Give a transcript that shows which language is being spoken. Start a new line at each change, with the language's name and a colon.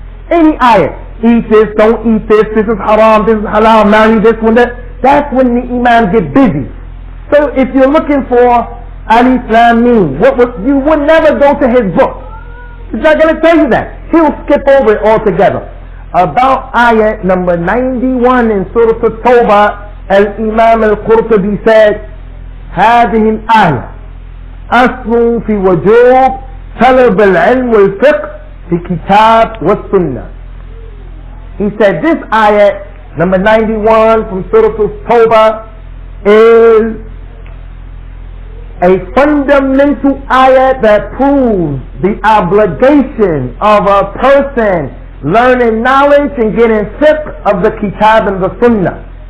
English: Any ayat, eat this, don't eat this is haram, this is halal, marry this one, that. That's when the imam get busy. So if you're looking for Alif Lam Mim, you would never go to his book. He's not going to tell you that. He'll skip over it altogether. About ayat number 91 in Surah At-Tawbah, Al-Imam Al-Qurtubi said,
Arabic: هذه الآية أصل في وجوب طلب العلم والفقه في كتاب والسنة.
English: He said this ayat, number 91 from Surah At-Tawbah, is a fundamental ayat that proves the obligation of a person learning knowledge and getting fiqh of the kitab and the sunnah.